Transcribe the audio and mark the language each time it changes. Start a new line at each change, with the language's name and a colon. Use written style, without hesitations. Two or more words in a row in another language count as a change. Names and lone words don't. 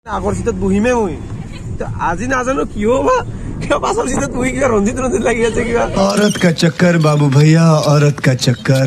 Assamese: আগৰ চিটত বহিমে মই আজি নাজানো কিয় বা কিয় পাছৰ চিটত বহি কিবা ৰঞ্জিত লাগি আছে কিবা
Hindi: औरत का चक्कर बाबू भैया औरत का चक्कर